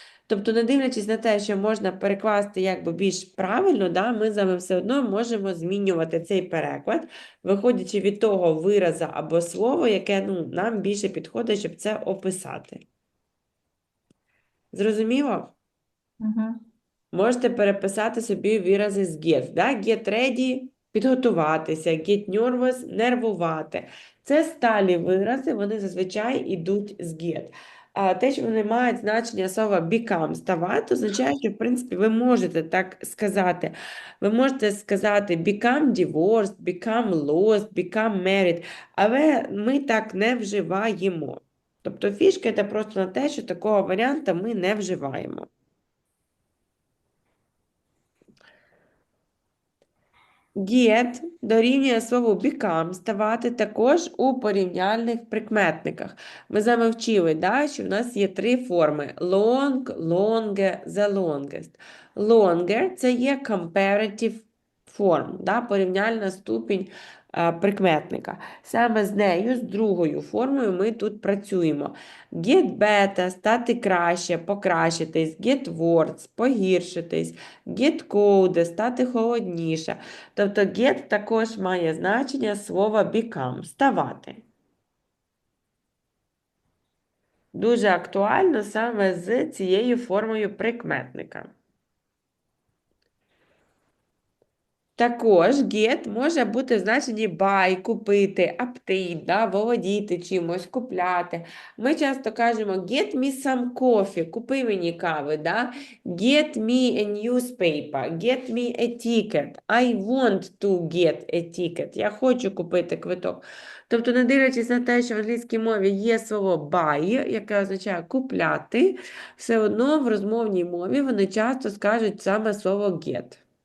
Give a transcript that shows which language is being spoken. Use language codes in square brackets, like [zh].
[uk] Тобто, не дивлячись на те, що можна перекласти якби більш правильно, ми з вами все одно можемо змінювати цей переклад, виходячи від того виразу або слова, яке нам більше підходить, щоб це описати. Зрозуміло? Можете переписати собі вирази з get. [en] Get ready [uk] – підготуватися, [en] get nervous [uk] – нервувати. Це сталі вирази, вони зазвичай йдуть з get. А те, що вони мають значення слова become – ставати, означає, що, в принципі, ви можете так сказати. Ви можете сказати [en] become divorced, become lost, become married, [uk] але ми так не вживаємо. Тобто фішка – це просто на те, що такого варіанту ми не вживаємо. Get дорівнює слову become, ставати також у порівняльних прикметниках. Ми з вами вчили, що в нас є 3 форми. [en] Long, longer, the longest. [uk] Longer – це є comparative form, порівняльна ступінь прикметника. Саме з нею, з другою формою ми тут працюємо. [en] Get better [uk] – стати краще, покращитись. [en] Get worse [uk] – погіршитись. [en] Get colder [uk] – стати холодніше. Тобто get також має значення слова become – ставати. Дуже актуально саме з цією формою прикметника. Також get може бути в значенні buy, купити, obtain, да, володіти чимось, купляти. Ми часто кажемо [en] get me some coffee, [uk] купи мені кави, да? [en] Get me a newspaper, get me a ticket, I want to get a ticket, [uk] я хочу купити квиток. Тобто, не дивлячись на те, що в англійській мові є слово buy, яке означає купляти, все одно в розмовній мові вони часто скажуть саме слово get.